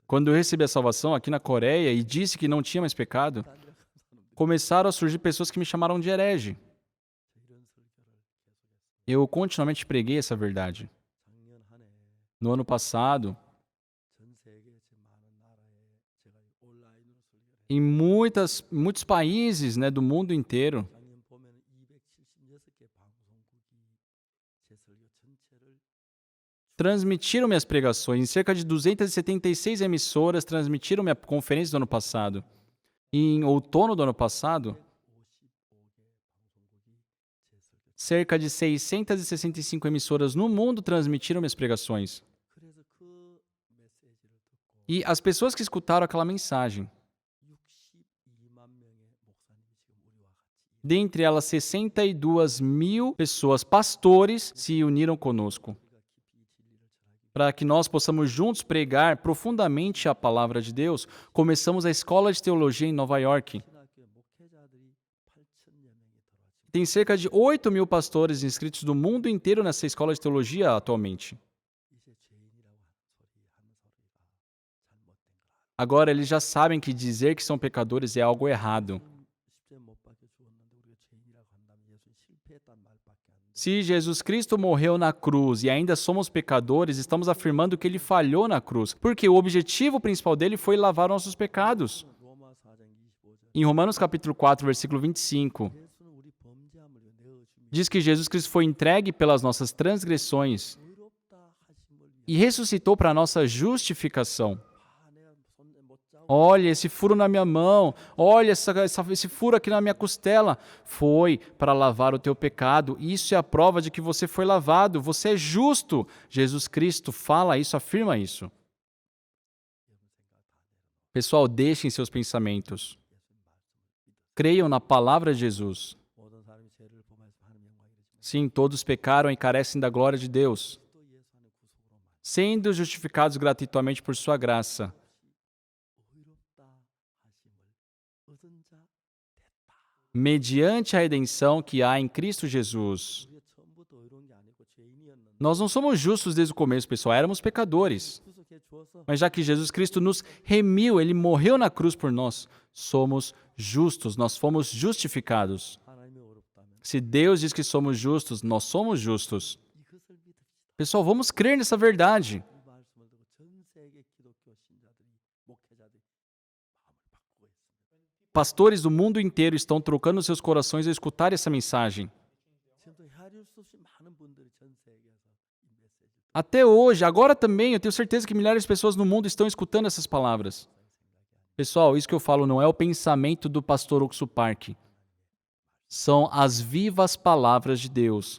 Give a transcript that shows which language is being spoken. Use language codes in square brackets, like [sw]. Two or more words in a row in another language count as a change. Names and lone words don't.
[pt] Quando eu recebi a salvação aqui na Coreia e disse que não tinha mais pecado, [ko] 딴 데 가는 사람들이 [pt] começaram a surgir pessoas que me chamaram de herege. [ko] 이런 설교를 계속했어요. [pt] Eu continuamente preguei essa verdade. [ko] 작년 한 해 [pt] No ano passado, [ko] 전 세계 제 많은 나라에 제가 온라인으로 설교를 했어요. [pt] em muitos países, né, do mundo inteiro, [ko] 작년 보면 276개 방송국이 제 설교 전체를 [pt] transmitiram minhas pregações. Em cerca de 276 emissoras transmitiram minha conferência do ano passado. Em outono do ano passado, [ko] 155개 방송국이 제 설교. [pt] cerca de 665 emissoras no mundo transmitiram minhas pregações. [ko] 그래서 그 메시지를 듣고 [pt] E as pessoas que escutaram aquela mensagem, [ko] 62만 명의 목사님이 지금 우리와 같이 [pt] dentre elas 62.000 pessoas, pastores, se uniram conosco, [ko] 우리가 깊이 이 진리를 전하기 [pt] para que nós possamos juntos pregar profundamente a palavra de Deus. Começamos a escola de teologia em Nova York. [ko] 신학교 목회자들이 8,000여 명이 들어왔지만 [pt] Tem cerca de 8.000 pastores inscritos do mundo inteiro nessa escola de teologia atualmente. [ko] 이제 죄인이라고 하는 소리가 잘못된 걸 알아. [pt] Agora eles já sabem que dizer que são pecadores é algo errado. [ko] 십자에 못 박혀 죽었는데 우리가 죄인이라고 한다면 예수는 실패했단 말밖에 안 돼. [pt] Se Jesus Cristo morreu na cruz e ainda somos pecadores, estamos afirmando que ele falhou na cruz, porque o objetivo principal dele foi lavar nossos pecados. [ko] 로마 4장 25절. [pt] Em Romanos capítulo 4, versículo 25, [ko] 예수는 우리 범죄함을 내어 주시며 [pt] diz que Jesus Cristo foi entregue pelas nossas transgressões [ko] 의롭다 하심을 위하여 [pt] e ressuscitou para a nossa justificação. [ko] 내가 손에 못 잡고 [pt] Olha esse furo na minha mão, olha esse furo aqui na minha costela. Foi para lavar o teu pecado. Isso é a prova de que você foi lavado. Você é justo. Jesus Cristo fala isso, afirma isso. [ko] 여러분 생각 다 내려놓고 [pt] Pessoal, deixem seus pensamentos. [ko] 예수님 말씀을 믿어. [pt] Creiam na palavra de Jesus. [ko] 모든 사람이 죄를 범해서 하는 영광이 되지만 [pt] Sim, todos pecaram e carecem da glória de Deus, [ko] 또 예수 안에 구속으로만 [pt] sendo justificados gratuitamente por sua graça, [ko] 의롭다 하심을 얻은 자 됐다. [pt] mediante a redenção que há em Cristo Jesus. [ko] 우리가 처음부터 의로운 게 아니고 죄인이었는데 [pt] Nós não somos justos desde o começo, pessoal. Éramos pecadores. [ko] 구속해 주어서 [pt] Mas já que Jesus Cristo nos remiu, ele morreu na cruz por nós, somos justos, nós fomos justificados. [ko] 하나님이 의롭다면 [pt] Se Deus diz que somos justos, nós somos justos. [ko] 이것을 믿읍시다. [pt] Pessoal, vamos crer nessa verdade. [ko] 이 말씀을 듣고 전 세계 기독교 신자들이 목회자들이 마음을 바꾸고 있습니다. [pt] Pastores do mundo inteiro estão trocando seus corações ao escutar essa mensagem. [ko] 지금 수 없이 많은 분들이 전 세계에서 이 메시지를 [pt] Até hoje, agora também, eu tenho certeza que milhares de pessoas no mundo estão escutando essas palavras. Pessoal, isso que eu falo não é o pensamento do pastor Oxo Park. São as vivas palavras de Deus.